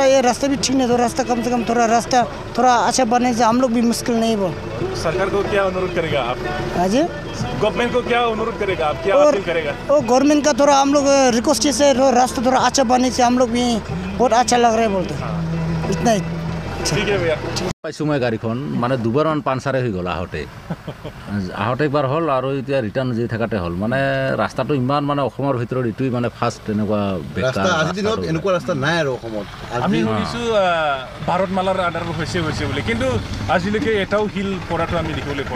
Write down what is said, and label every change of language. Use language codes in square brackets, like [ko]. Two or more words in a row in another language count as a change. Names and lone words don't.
[hi] ये रास्ता भी ठीक नहीं, तो रास्ता कम से कम रास्ता थोड़ा अच्छा बनने से हम लोग भी मुश्किल नहीं बोल। सरकार को क्या अनुरोध करेगा आप? हाँ जी, गवर्नमेंट को क्या अनुरोध करेगा आप, क्या अपील करेगा? वो गवर्नमेंट का थोड़ा हम लोग रिक्वेस्ट से रास्ता थोड़ा अच्छा बनने से हम लोग भी बहुत अच्छा लग रहा है बोलते, इतना ही। [as] ঠিক আছে ভাইয়া পাইছোঁ মই গাড়ীখন মানে দুবাৰমান পাঞ্চাৰে হৈ গ'ল আহোঁতে একবাৰ হ'ল আৰু এতিয়া ৰিটাৰ্ণ যি থাকাতে হ'ল মানে ৰাস্তাটো ইমান মানে অসমৰ ভিতৰত এইটোৱেই মানে ফাৰ্ষ্ট তেনেকুৱা আজিৰ দিনত এনেকুৱা ৰাস্তা নাই আৰু অসমত আমি শুনিছোঁ ভাৰতমালাৰ আধাৰ হৈছে বুলি কিন্তু আজিলৈকে এটাও শিল পৰাটো আমি দেখিবলৈ পোৱা